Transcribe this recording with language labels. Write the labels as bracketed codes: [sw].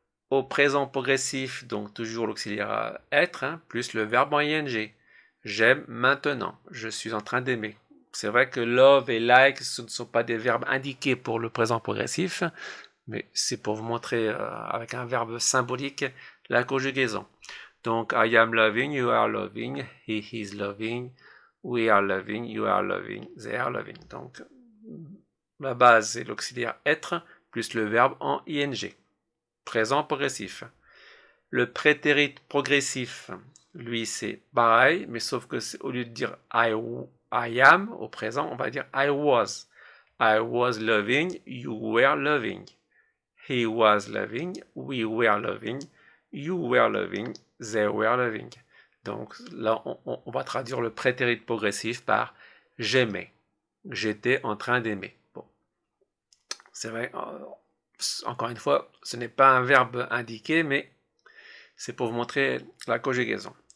[fr] Au présent progressif, donc toujours l'auxiliaire être, plus le verbe en ing. J'aime maintenant, je suis en train d'aimer. C'est vrai que love et like, ce ne sont pas des verbes indiqués pour le présent progressif, mais c'est pour vous montrer avec un verbe symbolique la conjugaison. Donc, [en] I am loving, you are loving, he is loving, we are loving, you are loving, they are loving. [fr] Donc, la base, c'est l'auxiliaire être plus le verbe en ing. Présent progressif. Le prétérit progressif, lui, c'est pareil, mais sauf que au lieu de dire [en] I am [fr] au présent, on va dire [en] I was. I was loving, you were loving. He was loving, we were loving, you were loving, they were loving. [fr] Donc là, on va traduire le prétérit progressif par j'aimais. J'étais en train d'aimer. Bon. C'est vrai, encore une fois, ce n'est pas un verbe indiqué, mais c'est pour vous montrer la conjugaison.